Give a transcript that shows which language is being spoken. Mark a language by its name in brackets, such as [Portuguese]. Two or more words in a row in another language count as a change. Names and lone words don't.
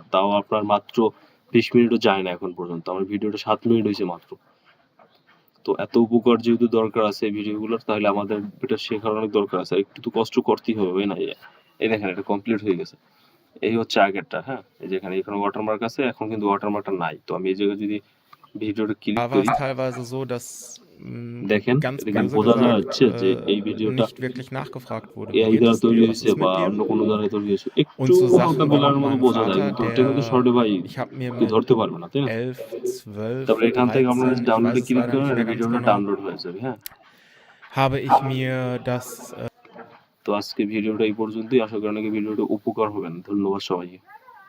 [Bangla] তাও আপনার মাত্র 20 মিনিটও যায় না এখন পর্যন্ত, আমার ভিডিওটা 7 মিনিট হয়েছে মাত্র। তো এত উপকার যেহেতু দরকার আছে ভিডিওগুলোর, তাহলে আমাদের এটা শেখার অনেক দরকার আছে, একটু তো কষ্ট করতেই হবে না। এই দেখেন এটা কমপ্লিট হয়ে গেছে। এই হচ্ছে আগেরটা, হ্যাঁ এই যেখানে এখানে ওয়াটারমার্ক আছে, এখন কিন্তু ওয়াটারমার্কটা নাই। তো আমি এই জায়গায় যদি ভিডিওটা ক্লিক [German] Da war [Bangla] করি, [German] es teilweise so, dass [Bangla] দেখেন [German] ganz [Bangla] এটা [German] böse [Bangla] বোঝা [German] gesagt [Bangla] যাচ্ছে যে এই ভিডিওটা [German] nicht wirklich nachgefragt wurde. Wie [Bangla] এআই [German] geht [Bangla] দ্বারা [German] es [Bangla] তৈরি [German] dir? Was [Bangla] হয়েছে [German] ist [Bangla] বা [German] mit dir? [Bangla] অন্য কোনো দ্বারা তৈরি হয়েছে, [German] Und [Bangla] একটু [German] so [Bangla] হালকা [German] Sachen, [Bangla] ব্লারের [German] warum [Bangla] মতো [German] mein [Bangla] বোঝা যায়, [German] Vater, [Bangla] কিন্তু টেকনিক্যাল [German] der [Bangla] শর্টে ভাই [German] ich habe mir [Bangla] কেউ [German] mit [Bangla] ধরতে পারবে না, তাই না? 11, 12, তারপরে এখান থেকে আপনারা 13, [German] ich [Bangla] ডাউনলোডে [German] weiß es [Bangla] ক্লিক [German] leider [Bangla] করেন, [German] nicht [Bangla] আর [German] mehr ganz [Bangla] ভিডিওটা [German] genau, [Bangla] ডাউনলোড হয়ে যাবে। হ্যাঁ, [German] habe ich mir das [Bangla] তো আজকে ভিডিওটা এই পর্যন্তই। আশা করি অনেকে ভিডিওটা উপকার হবেন। ধন্যবাদ সবাইকে।